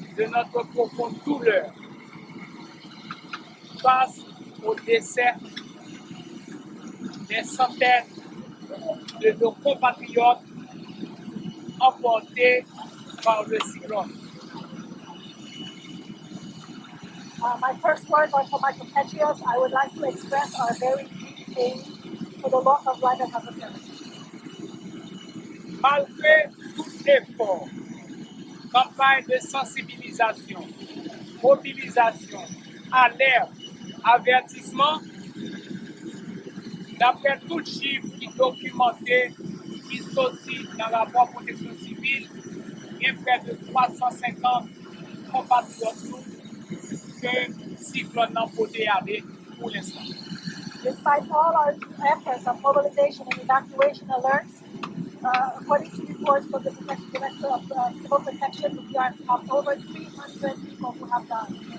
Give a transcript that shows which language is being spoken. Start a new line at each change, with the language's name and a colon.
French: de notre profonde douleur face au décès des centaines de nos compatriotes emportés par le cyclone.
English: My first words are for my compatriots. I would like to express our very deep pain for the loss of life that has occurred.
French: Malgré tout effort, campagne de sensibilisation, mobilisation, alerte, avertissement, d'après tout chiffre qui documenté, qui sortit dans la rapport protection civile, il y a près de 350 compatriotes que le cyclone n'a pas aller pour l'instant.
English: Despite all our efforts of mobilization and evacuation alerts, according to reports from the Director of Civil Protection, we have over 300 people who have died.